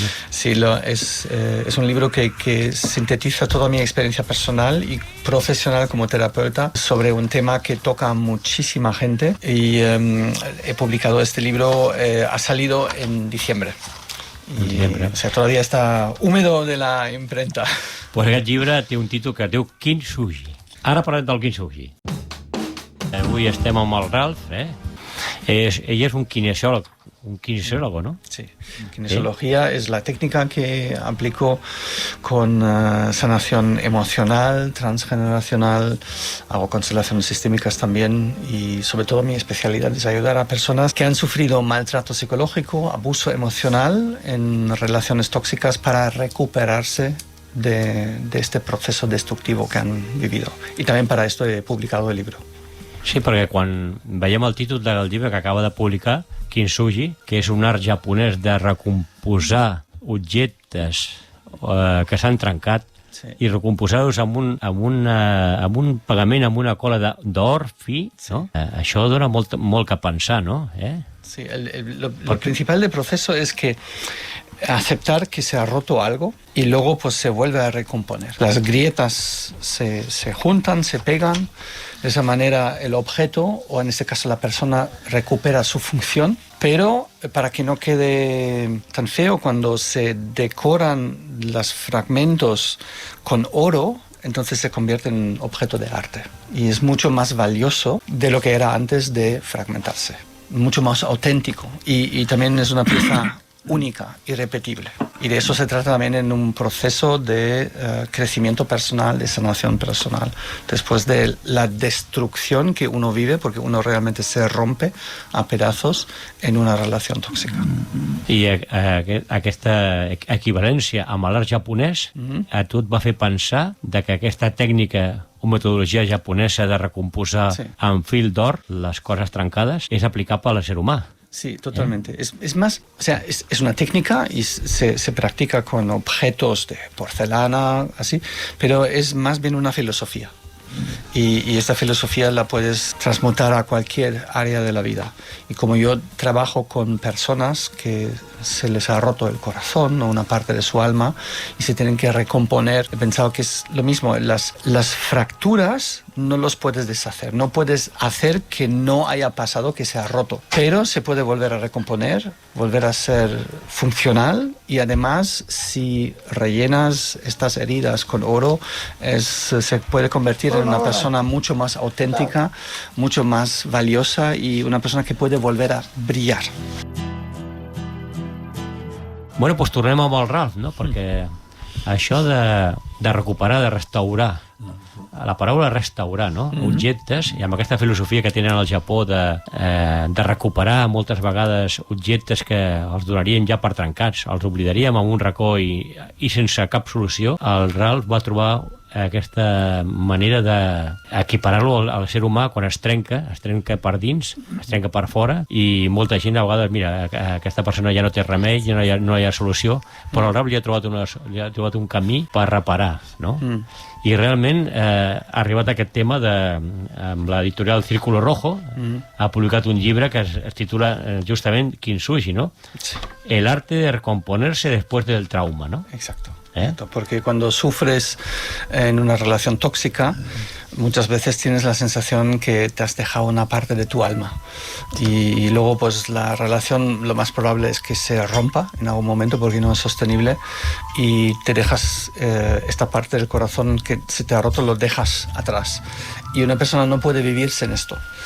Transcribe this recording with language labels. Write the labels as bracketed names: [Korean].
[Spanish] Sí, es un libro que sintetiza toda mi experiencia personal y profesional como terapeuta sobre un tema que toca a muchísima gente y he publicado este libro, ha salido en diciembre. O sea, todavía está húmedo de la imprenta. [Catalan] Pues aquest llibre té un títol que es diu Kintsugi. Ara parlem del Kintsugi. Avui estem amb el Ralph, ell és un kinesiólogo, ¿no? [Spanish] Sí, kinesiología es la técnica que aplico con sanación emocional, transgeneracional, hago constelaciones sistémicas también y sobre todo mi especialidad es ayudar a personas que han sufrido maltrato psicológico, abuso emocional en relaciones tóxicas para recuperarse de este proceso destructivo que han vivido. Y también para esto he publicado el libro. [Catalan] Sí, perquè quan veiem el títol del llibre que acaba de publicar, Kintsugi, que és un art japonès de recomposar objectes que s'han trencat, sí, i recomposar-los amb un pegament, amb una cola d'or fi, no? Sí. Això dona molt que pensar, no? [Spanish] Sí, lo principal del proceso es que aceptar que se ha roto algo y luego pues se vuelve a recomponer. Las grietas se juntan, se pegan, de esa manera el objeto, o en este caso la persona, recupera su función, pero para que no quede tan feo, cuando se decoran los fragmentos con oro, entonces se convierte en objeto de arte y es mucho más valioso de lo que era antes de fragmentarse, mucho más auténtico y también es una pieza única, irrepetible. Y de eso se trata también en un proceso de crecimiento personal, de sanación personal, después de la destrucción que uno vive, porque uno realmente se rompe a pedazos en una relación tóxica. [Catalan] I aquesta equivalència amb l'art japonès a tu et va fer pensar que aquesta tècnica o metodologia japonesa de recomposar amb fil d'or les coses trencades és aplicable a l'ésser humà. [Spanish] Sí, totalmente. Es más, o sea, es una técnica y se practica con objetos de porcelana, así, pero es más bien una filosofía. Y esta filosofía la puedes transmutar a cualquier área de la vida. Y como yo trabajo con personas que se les ha roto el corazón o una parte de su alma y se tienen que recomponer, he pensado que es lo mismo. Las fracturas no los puedes deshacer, no puedes hacer que no haya pasado, que se ha roto, pero se puede volver a recomponer, volver a ser funcional y además si rellenas estas heridas con oro se puede convertir en una persona mucho más auténtica, mucho más valiosa y una persona que puede volver a brillar. [Catalan] Bueno, doncs tornem amb el Ralph, no? Perquè això de recuperar, de restaurar, la paraula restaurar, no? Objectes, i amb aquesta filosofia que tenen al Japó de recuperar moltes vegades objectes que els donarien ja per trencats, els oblidaríem en un racó i sense cap solució, el Ralph va trobar aquesta manera d'equiparar-lo al ser humà quan es trenca per dins, es trenca per fora i molta gent a vegades, mira, aquesta persona ja no té remei, ja no hi ha solució, però el Ralph ja ha trobat un camí per reparar, no? I realment ha arribat a aquest tema amb l'editorial Círculo Rojo, ha publicat un llibre que es titula justament Kintsugi, ¿no? [Spanish] El arte de recomponerse después del trauma, ¿no? Exacto. Porque cuando sufres en una relación tóxica, muchas veces tienes la sensación que te has dejado una parte de tu alma y luego pues la relación lo más probable es que se rompa en algún momento porque no es sostenible y te dejas esta parte del corazón que se te ha roto, lo dejas atrás y una persona no puede vivir sin esto.